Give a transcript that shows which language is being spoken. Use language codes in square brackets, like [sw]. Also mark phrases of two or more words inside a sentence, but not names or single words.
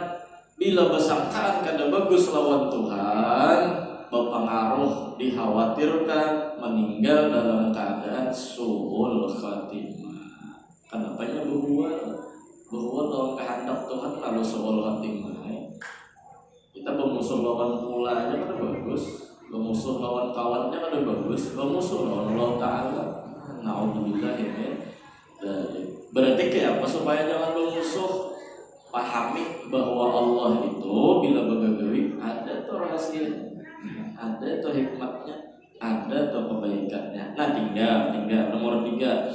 [bjn] Bila bersangkaan kada bagus lawan Tuhan berpengaruh dikhawatirkan meninggal dalam keadaan [ar] suul khatimah. [bjn] Kenapanya bahwa lawan kehendak Tuhan lalu [ar] suul khatimah. [bjn] Kita bermusuh lawan pula aja kada bagus. Bermusuh lawan kawannya kada bagus, bermusuh lawan Allah Ta'ala. Na'udzubillah ini. Berarti kayak apa supaya jangan bermusuh? Pahami bahwa Allah itu bila bergagawi ada tuh rahasianya, ada tuh hikmatnya, ada tuh kebaikannya. Nah tinggal nomor 3.